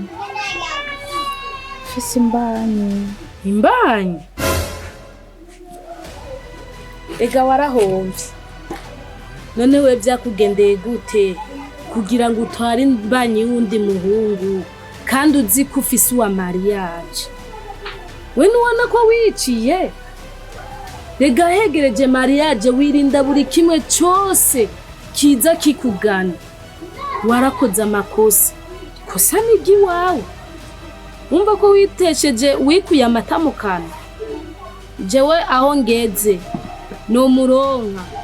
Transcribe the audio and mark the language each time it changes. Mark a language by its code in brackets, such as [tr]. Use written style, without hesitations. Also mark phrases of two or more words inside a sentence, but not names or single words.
[rn] Ufise imbanyi. Ega warahomvye. None we vyakugendeye gute kugira ngo utware imbanyi y'undi muhungu kandi uzi ko ufise uwa mariage we nubona ko wiciye rega hegereje mariage wirinda buri kimwe cyose kiza kikugana warakoze amakosa kosa nigi wawe wumva ko witesheje wikuye amata mu kanwa jewe aho ngeze no muronka